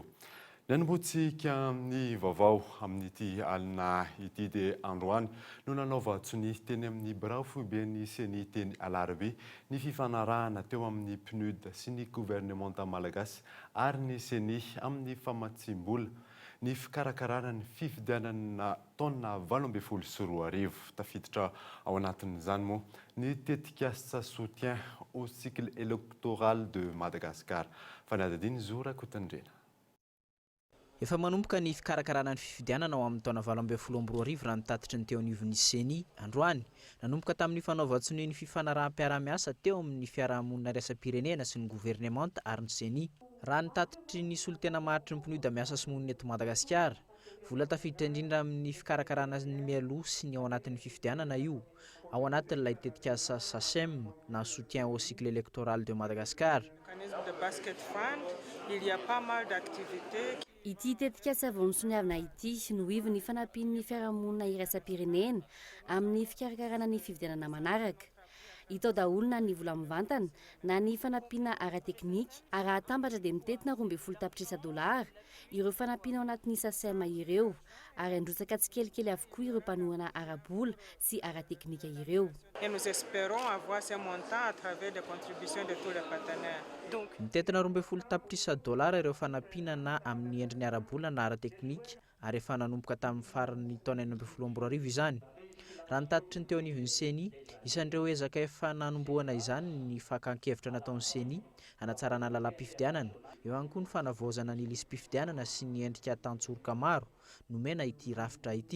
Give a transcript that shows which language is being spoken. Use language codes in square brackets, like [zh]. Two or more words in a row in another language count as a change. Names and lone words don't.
[mg] Ny anomboantsika ny vaovao amin'ity alina ity dia androany no nanaova tsony teny amin'ny Bran Foiben'ny Seny teny Alarobia ny fifanarahana teo amin'ny PNUD sy ny gouvernemanta malagasy ary ny Seny amin'ny famatsimbola ny fikarakarana ny fifidianana taona 2024 tafiditra ao anatin'izany moa ny tetika asa [fr] soutien au cycle électoral de Madagascar. [mg] Fanadadiny Zora Kotandrena. Efa manomboka ny fikarakarana ny fifidianana ao amin'ny taona 2024 raha ny tatitry ny teo anivon'ny Seny androany nanomboka tamin'ny fanaovan-tsony ny fifanarahanam-piara-miasa teo amin'ny fiarahamonina iraisam-pirenena sy ny gouvernemanta ary ny Seny raha ny tatitry ny solo tena mahatry ny mpinoda miasa sy monina eto Madagasikara. Vola tafiditra indrindra amin'ny fikarakarana ny mialoha sy ny ao anatin'ny fifidianana io ao anatin'ilay tetika asa SACEM na [fr] soutien au cycle électoral de Madagascar. [mg] Ity tetika asa vao nisoniavana ity no ivy ny fanampin'ny fiarahamonina iraisam-pirenena amin'ny fikarakarana ny fifidianana manaraka. Itao daholo na ny vola mivantana na ny fanampiana ara-teknika ara-atambatra dia mitetina $12 ireo fanampiana ao anatin'ny SACEM ireo ary androtsaka tsikelikely avokoa ireo mpanohana ara-bola sy ara-teknika ireo. [fr] Et nous espérons avoir ces montants à travers des contributions de tous les partenaires. Donc, [mg] mitetina $12 ireo fanampiana na amin'ny endriny ara-bola na ara-teknika ary efa nanomboka tamin'ny faran'ny taona 2024 izany. Raha ny tatitry ny teo anivon'ny Seny, isan'ireo ezaka efa nanomboana izany ny fakan-kevitra nataon'ny Seny hanatsarana lalam-pifidianana, eo ihany koa ny fanavaozana ny lisam-pifidianana sy ny endrika tantsoroka maro nomena ity rafitra ity.